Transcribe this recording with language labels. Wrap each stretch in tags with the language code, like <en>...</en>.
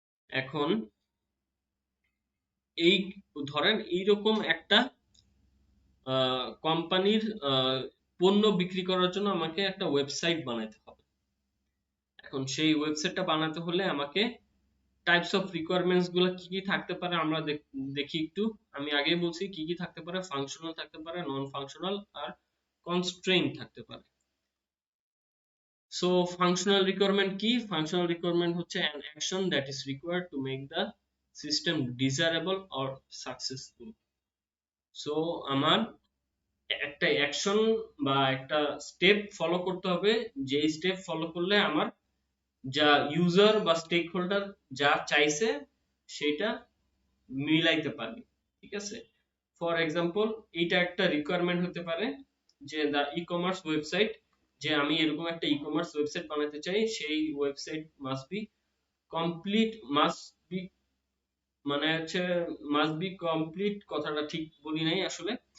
<bn>এখন এই ধরেন এইরকম একটা কোম্পানির পণ্য বিক্রি করার জন্য আমাকে একটা ওয়েবসাইট বানাতে হবে। এখন সেই ওয়েবসাইটটা বানাতে হলে আমাকে টাইপস অফ রিকোয়ারমেন্টস গুলো কি কি থাকতে পারে আমরা দেখি একটু। আমি আগেই বলছি কি কি থাকতে পারে, ফাংশনাল থাকতে পারে, নন ফাংশনাল আর কনস্ট্রেইন থাকতে পারে। সো ফাংশনাল রিকোয়ারমেন্ট কি? ফাংশনাল রিকোয়ারমেন্ট হচ্ছে</bn> <en>an action that is required to make the system desirable or successful.</en> <bn>So আমার একটা অ্যাকশন বা একটা স্টেপ ফলো করতে হবে, যে স্টেপ ফলো করলে আমার যা ইউজার বা স্টেক হোল্ডার যা চাইছে সেটা মিলাইতে পারবে, ঠিক আছে। ফর এক্সাম্পল এইটা একটা রিকোয়ারমেন্ট হতে পারে যে দা ই কমার্স ওয়েবসাইট, যে আমি এরকম একটা ই কমার্স ওয়েবসাইট বানাতে চাই, সেই website must be complete, must be মানে হচ্ছে মাস্ট বি কমপ্লিট, কথাটা ঠিক বলি নাই আসলে।</bn>